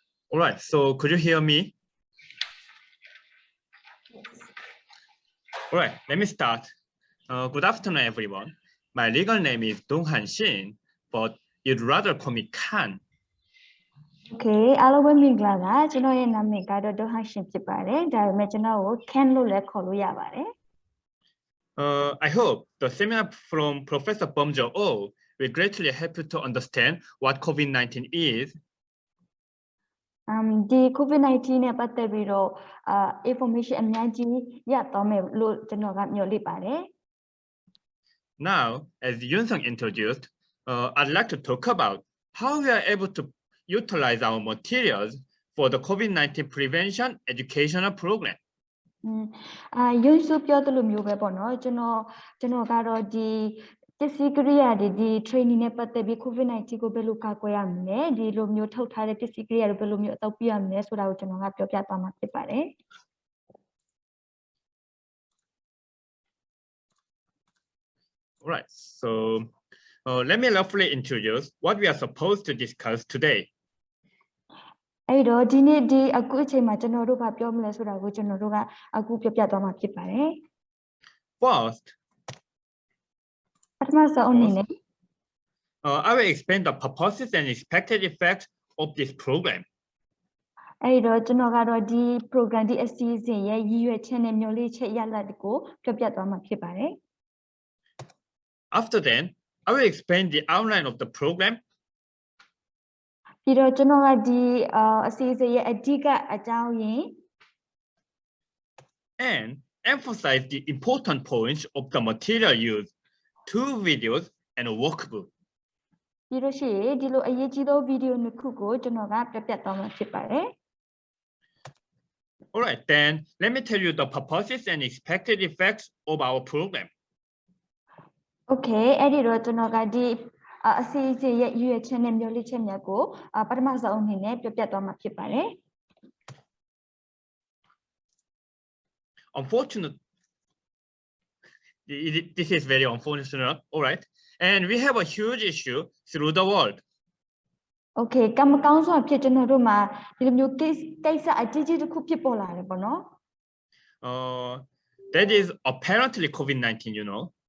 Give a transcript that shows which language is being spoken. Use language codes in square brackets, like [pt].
[en] All right, so could you hear me? All right, let me start. Good afternoon, everyone. My legal name is Dong Han Shin, but you'd rather call me Khan. [my] Okay, အားလုံးပဲမင်္ဂလာပါကျွန်တော်ရဲ့နာမည်ကတော့ဒုဟန်ရှင်ဖြစ်ပါတယ်ဒါပေမဲ့ကျွန်တော်ကို Ken လို့လည်းခေါ်လို့ရပါတယ် [en] I hope the seminar from Professor Bomjo O will greatly help you to understand what COVID-19 is. [my] ဒီ COVID-19 နဲ့ပတ်သက်ပြီးတော့information အများကြီးရတော့မယ်လို့ကျွန်တော်ကမျှော်လင့်ပါတယ် [en] Now, as Yun-sung introduced, I'd like to talk about how we are able to utilize our materials for the COVID-19 prevention educational program. [my] ယွန်းစုပြောသလိုမျိုးပဲပေါ့နော်ကျွန်တော်ကတော့ဒီပစ္စည်းကိရိယာတွေဒီ training နဲ့ပတ်သက်ပြီး COVID-19 ကိုဘယ်လိုကာကွယ်ရမလဲဒီလိုမျိုးထုတ်ထားတဲ့ပစ္စည်းကိရိယာတွေဘယ်လိုမျိုးအသုံးပြုရမလဲဆိုတာကိုကျွန်တော်ကပြောပြသွားမှာဖြစ်ပါတယ် [en] All right, so let me roughly introduce what we are supposed to discuss today. [my] အဲ့တော့ဒီနေ့ဒီအခုအချိန်မှာကျွန်တော်တို့ကပြောမလဲဆိုတာကိုကျွန်တော်တို့ကအခုပြောပြသွားမှာဖြစ်ပါတယ် [en] First, [my] ပထမဆုံးအနေနဲ့ [en] I will explain the purposes and expected effects of this program. [my] အဲ့တော့ကျွန်တော်ကတော့ဒီ program ဒီအစီအစဉ်ရဲ့ရည်ရွယ်ချက်နဲ့မျှော်လင့်ချက်ရလဒ်ကိုပြောပြသွားမှာဖြစ်ပါတယ် [en] After then, I will explain the outline of the program. [my] ပြီးတော့ကျွန်တော်ကဒီအစီအစဉ်ရဲ့အဓိကအကြောင်းရင်း [en] and emphasize the important points of the material used, 2 videos and a workbook. [my] ပြီးလို့ရှိရင်ဒီလိုအရေးကြီးသောဗီဒီယိုနှစ်ခုကိုကျွန်တော်ကပြပြသွားမှာဖြစ်ပါတယ် [en] All right, then let me tell you the purposes and expected effects of our program. [my] Okay အဲ့ဒီတော့ကျွန်တော်ကဒီအစီအစဉ်ရဲ့ရည်ရွယ်ချက်နဲ့မျှော်လင့်ချက်များကိုပထမဆုံးအနေနဲ့ပြပြသွားမှာဖြစ်ပါတယ် [en] Unfortunately, this is very unfortunate. All right, and we have a huge issue through the world. [my] Okay ကံမကောင်းစွာဖြစ်ကျွန်တော်တို့မှာဒီလိုမျိုးကိစ္စအကြီးကြီးတစ်ခုဖြစ်ပေါ်လာတယ်ပေါ့နော် [en] That is apparently COVID-19, you know.